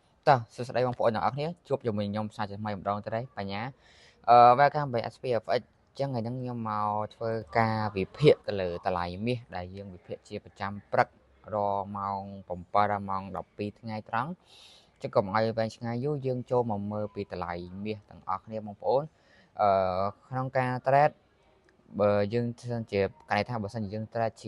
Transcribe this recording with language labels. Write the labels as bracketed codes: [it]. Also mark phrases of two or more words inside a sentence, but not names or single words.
[km] តោះសួស្តីបងប្អូនទាំងអស់គ្នាជួបជាមួយខ្ញុំសាជាថ្មីម្ដងទៅđấyបញ្ញា [en] welcome to SPFX [km] ចឹងថ្ងៃហ្នឹងខ្ញុំមកធ្វើការវិភាគទៅលើតម្លៃមាសដែលយើងវិភាគជាប្រចាំព្រឹករម៉ោង7ដល់ម៉ោង12 ថ្ងៃត្រង់ចឹងកុំឲ្យវែងឆ្ងាយយូរយើងចូលមកមើលពីតម្លៃមាសទាំងអស់គ្នាបងប្អូនក្នុងការ trade បើយើងជាកណៃថាបើសិនជាយើង trade ជា